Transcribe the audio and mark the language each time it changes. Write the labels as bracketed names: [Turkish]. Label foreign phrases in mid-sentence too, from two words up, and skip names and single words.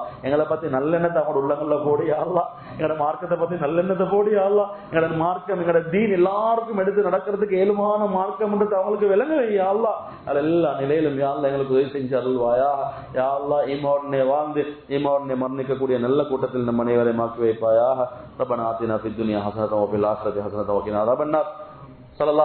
[Tamil] எங்களை பத்தி நல்லெண்ணத்தை அவங்களோட உள்ளங்கள்ல போடியா அல்லாஹ். எங்களோட மார்க்கத்தை பத்தி நல்லெண்ணத்தை போடியா அல்லாஹ். எங்களோட மார்க்கம் எங்களோட தீன் எல்லாருக்கும் எடுத்து நடக்கிறதுக்கு ஏழுமான மார்க்கம் என்று அவங்களுக்கு விளங்க [Arabic] يا الله. [Tamil] எல்லா நிலையிலும் [Arabic] يا الله [Tamil] எங்களுக்கு உதவி செஞ்சு அருள்வாயா [Arabic] يا الله. [Tamil] ஈமாவுடனே வாழ்ந்து ஈமாவுடனே மரணிக்கக்கூடிய நல்ல கூட்டத்தில் நம்ம அனைவரையும் ஆக்கி வைப்பாயாக. [Arabic] ربنا آتنا في الدنيا حسنة وفي الآخرة حسنة وقنا عذاب النار. صلى الله